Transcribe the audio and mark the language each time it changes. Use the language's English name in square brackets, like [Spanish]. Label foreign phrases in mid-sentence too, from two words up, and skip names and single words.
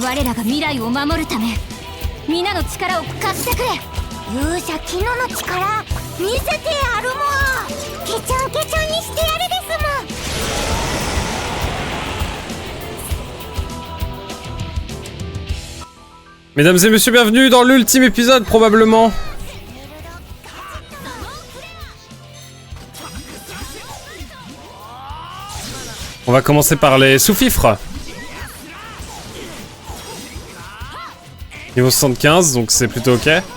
[Japanese] 我らが未来を守るため、皆の力を貸してくれ。勇者キノの力見せてやるもん。ケチャンケチャンにしてやるですもん。 [French] Mesdames et messieurs, bienvenue dans l'ultime épisode, probablement. On va commencer par les sous-fifres. Niveau 75, donc c'est plutôt ok.